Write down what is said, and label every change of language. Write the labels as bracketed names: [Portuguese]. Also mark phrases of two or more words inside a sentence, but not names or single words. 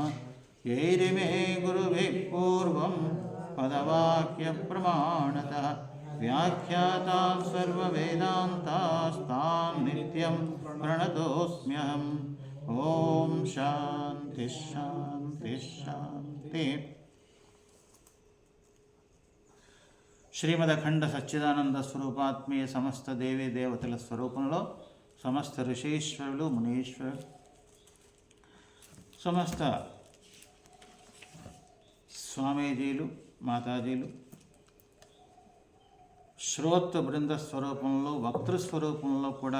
[Sanskrit] यैरिमे गुरुभिः पूर्वं पदवाक्यप्रमाणतः व्याख्याता सर्ववेदान्तास्तान् नित्यं प्रणतोऽस्म्यहम्। ॐ शान्तिः शान्तिः शान्तिः। [Telugu] శ్రీమద్ అఖండ సచ్చిదానంద స్వరూపాత్మీయ సమస్త దేవీ దేవతల స్వరూపంలో సమస్త ఋషీశ్వరులు మునీశ్వరులు సమస్త స్వామీజీలు మాతాజీలు శ్రోత్ర బృంద స్వరూపంలో వక్తృస్వరూపంలో కూడా